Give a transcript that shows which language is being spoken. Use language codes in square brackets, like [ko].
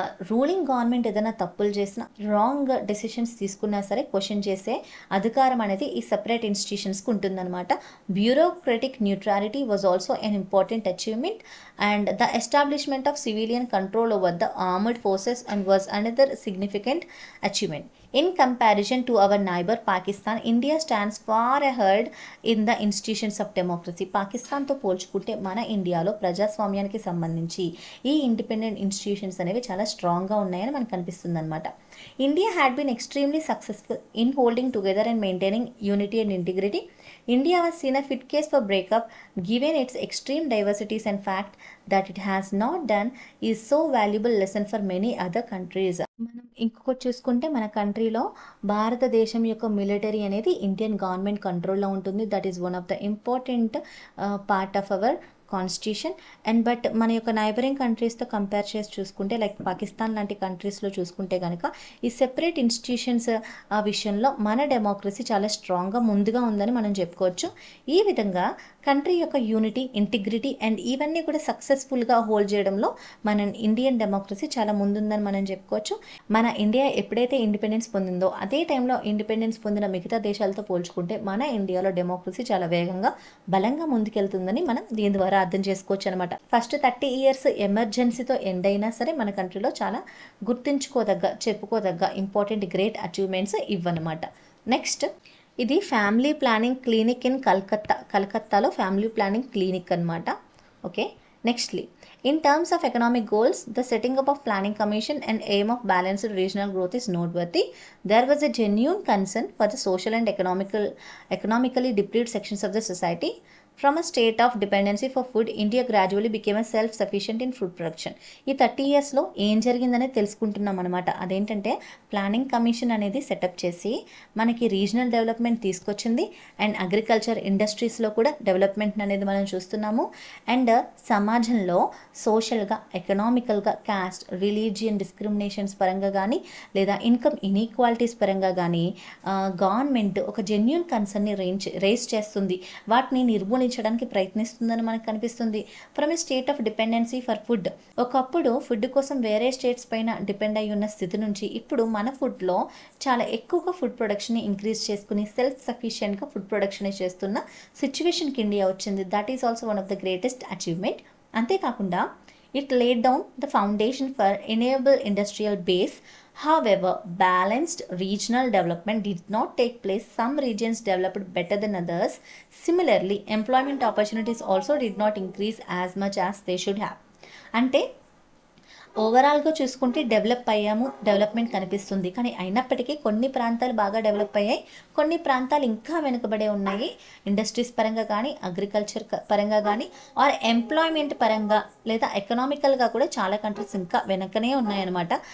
[te] Ruling government ఏదైనా తప్పులు చేసినా, రాంగ్ డెసిషన్స్ తీసుకున్నా సరే క్వశ్చన్ చేసే అధికారం అనేది ఈ సెపరేట్ ఇన్స్టిట్యూషన్స్కి ఉంటుందన్నమాట. [en] Bureaucratic neutrality was also an important achievement and the establishment of civilian control over the armed forces and was another significant achievement. In comparison to our neighbor Pakistan, India stands far ahead in the institutions of democracy. [te] పాకిస్తాన్తో పోల్చుకుంటే మన ఇండియాలో ప్రజాస్వామ్యానికి సంబంధించి ఈ independent institutions అనేవి చాలా స్ట్రాంగ్గా ఉన్నాయని మనకు కనిపిస్తుంది అనమాట. [en] India had been extremely successful in holding together and maintaining unity and integrity. India was seen a fit case for breakup given its extreme diversities and fact that it has not done is so valuable lesson for many other countries. [te] మనం ఇంకొకటి చూసుకుంటే మన కంట్రీలో భారతదేశం యొక్క military అనేది Indian government కంట్రోల్లో ఉంటుంది. [en] That is one of the important part of our constitution. [te] And but మన యొక్క నైబరింగ్ కంట్రీస్తో కంపేర్ చేసి చూసుకుంటే, లైక్ పాకిస్తాన్ లాంటి కంట్రీస్లో చూసుకుంటే కనుక ఈ సెపరేట్ ఇన్స్టిట్యూషన్స్ ఆ విషయంలో మన డెమోక్రసీ చాలా స్ట్రాంగ్గా ముందుగా ఉందని మనం చెప్పుకోవచ్చు. ఈ విధంగా కంట్రీ యొక్క యూనిటీ, ఇంటిగ్రిటీ అండ్ ఇవన్నీ కూడా సక్సెస్ఫుల్గా హోల్డ్ చేయడంలో మన ఇండియన్ డెమోక్రసీ చాలా ముందుందని మనం చెప్పుకోవచ్చు. మన ఇండియా ఎప్పుడైతే ఇండిపెండెన్స్ పొందిందో అదే టైంలో ఇండిపెండెన్స్ పొందిన మిగతా దేశాలతో పోల్చుకుంటే మన ఇండియాలో డెమోక్రసీ చాలా వేగంగా, బలంగా ముందుకెళ్తుందని మనం దీని ద్వారా అర్థం చేసుకోవచ్చు అనమాట. ఫస్ట్ 30 years ఎమర్జెన్సీతో ఎండ్ అయినా సరే మన కంట్రీలో చాలా చెప్పుకోదగ్గ ఇంపార్టెంట్ గ్రేట్ అచీవ్మెంట్స్ ఇవ్వనమాట. నెక్స్ట్, ఇది ఫ్యామిలీ ప్లానింగ్ క్లినిక్ ఇన్ కలకత్తాలో ఫ్యామిలీ ప్లానింగ్ క్లినిక్ అనమాట. [en] Okay, nextly, in terms of economic goals, the setting up of planning commission and aim of balanced regional growth is noteworthy. There was a genuine concern for the social and economically deprived sections of the society. From a state of dependency for food, India gradually became a self-sufficient in food production. [te] ఈ 30 yearsలో ఏం జరిగిందనేది తెలుసుకుంటున్నాం అనమాట. అదేంటంటే planning commission అనేది setup చేసి మనకి regional development తీసుకొచ్చింది. అండ్ అగ్రికల్చర్ ఇండస్ట్రీస్లో కూడా డెవలప్మెంట్ అనేది మనం చూస్తున్నాము. అండ్ సమాజంలో సోషల్గా, ఎకనామికల్గా, కాస్ట్, రిలీజియన్ డిస్క్రిమినేషన్స్ పరంగా కానీ లేదా ఇన్కమ్ ఇన్ఈక్వాలిటీస్ పరంగా కానీ గవర్నమెంట్ ఒక జెన్యూన్ కన్సర్న్ని రేస్ చేస్తుంది, వాటిని నిర్మూలించడానికి ప్రయత్నిస్తుందని మనకు కనిపిస్తుంది. [en] from a state of dependency for food, [te] ఒకప్పుడు ఫుడ్ కోసం వేరే స్టేట్స్ పైన డిపెండ్ అయి ఉన్న స్థితి నుంచి ఇప్పుడు మన ఫుడ్లో చాలా ఎక్కువగా ఫుడ్ ప్రొడక్షన్ని ఇంక్రీజ్ చేసుకుని సెల్ఫ్ సఫిషియెంట్గా ఫుడ్ ప్రొడక్షన్ చేస్తున్న సిచ్యువేషన్కి ఇండియా వచ్చింది. [en] That is also one of the greatest achievement. అంతేకాకుండా it laid down the foundation for enable industrial base. However, balanced regional development did not take place. Some regions developed better than others. Similarly, employment opportunities also did not increase as much as they should have. అంటే [te] ఓవరాల్గా చూసుకుంటే develop అయ్యాము, development కనిపిస్తుంది. కానీ అయినప్పటికీ కొన్ని ప్రాంతాలు బాగా డెవలప్ అయ్యాయి, కొన్ని ప్రాంతాలు ఇంకా వెనుకబడే ఉన్నాయి. ఇండస్ట్రీస్ పరంగా కానీ, అగ్రికల్చర్ పరంగా కానీ, ఆర్ ఎంప్లాయ్మెంట్ పరంగా లేదా ఎకనామికల్గా కూడా చాలా కంట్రీస్ ఇంకా వెనకనే ఉన్నాయన్నమాట.